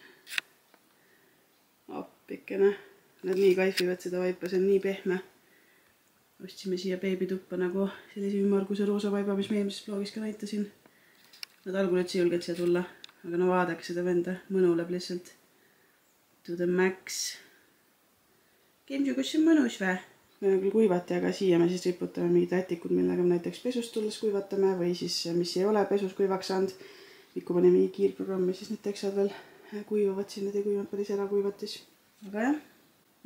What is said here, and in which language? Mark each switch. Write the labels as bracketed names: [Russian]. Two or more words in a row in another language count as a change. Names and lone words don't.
[Estonian] Appikene. Nad nii kaifivad seda vaipa, see on nii pehme. Ostsime siia beebituppa nagu sellise ümmarguse roosa vaiba, mis me eelmises vlogis ka näitasin. Nad algul üldse ei julgenud siia tulla, aga no vaadake seda venda, mõnuleb lihtsalt. [English] To the max. [Estonian] Kemsu, kus see on mõnus vä? Me küll kuivati, aga siia me siis riputame mingid rätikud, millega me näiteks pesust tulles kuivatame või siis mis ei ole pesus kuivaks saanud. Ikku pane mingi kiirprogrammi, siis need teksad veel kuivavad siin, need ei kuivanud päris ära kuivatis.